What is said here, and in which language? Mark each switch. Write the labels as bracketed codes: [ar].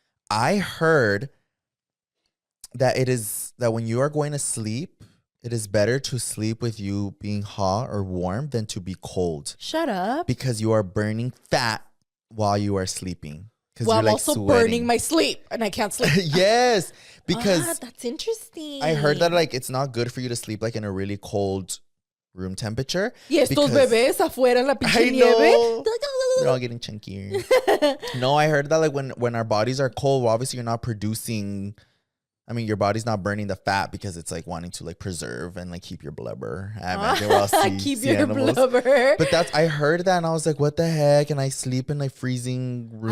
[en] I heard that that when you are going to sleep, it is better to sleep with you being hot or warm than to be cold. Shut up. Because you are burning fat while you are sleeping. Well, I'm also burning my sleep and I can't sleep. Yes, because that's interesting. I heard that like it's not good for you to sleep like in a really cold room temperature. [es] Y estos bebés afuera en la pinche nieve. [en] They're all getting chunkier. No, I heard that like when our bodies are cold, well, obviously you're not producing. I mean, your body's not burning the fat because it's like wanting to like preserve and like keep your blubber. Keep your blubber. But I heard that and I was like, what the heck? And I sleep in like freezing room.